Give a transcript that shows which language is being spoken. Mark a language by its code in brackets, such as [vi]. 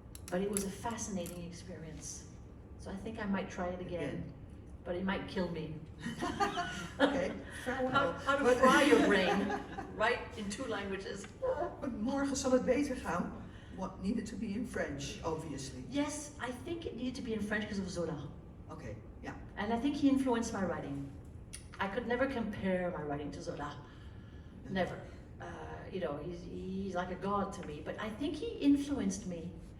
[en] But it was a fascinating experience. So I think I might try it again. But it might kill me. Okay, farewell. How to fry your brain, right, in two languages. [nl] But morgen zal het beter gaan. [en] What needed to be in French, obviously. Yes, I think it needed to be in French because of Zola. Okay, yeah. And I think he influenced my writing. I could never compare my writing to Zola. Never. He's like a god to me. But I think he influenced me.